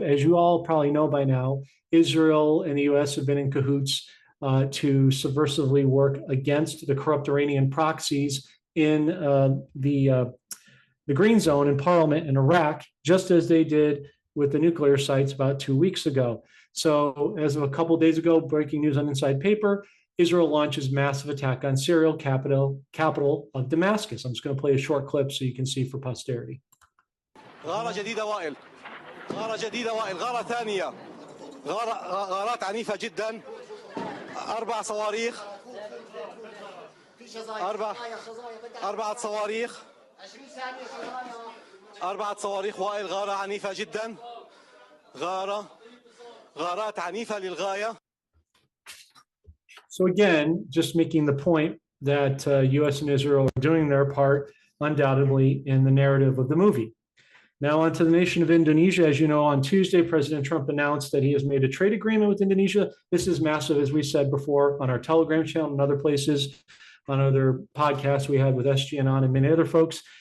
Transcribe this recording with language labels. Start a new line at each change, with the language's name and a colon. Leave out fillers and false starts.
English: As you all probably know by now, Israel and the US have been in cahoots to subversively work against the corrupt Iranian proxies in the green zone in parliament in Iraq, just as they did with the nuclear sites about 2 weeks ago. So as of a couple of days ago, breaking news on Inside Paper, Israel launches massive attack on Syria, capital of Damascus. I'm just going to play a short clip so you can see for posterity.
Arabic: غارة جديدة وائل غارة جديدة وائل غارة ثانية غارات عنيفة جدا أربع صواريخ أربعة صواريخ أربعة صواريخ وائل غارة عنيفة جدا غارات عنيفة للغاية.
English: So again, just making the point that U.S. and Israel are doing their part undoubtedly in the narrative of the movie. Now on to the nation of Indonesia. As you know, on Tuesday, President Trump announced that he has made a trade agreement with Indonesia. This is massive, as we said before, on our Telegram channel and other places, on other podcasts we had with SGN on and many other folks.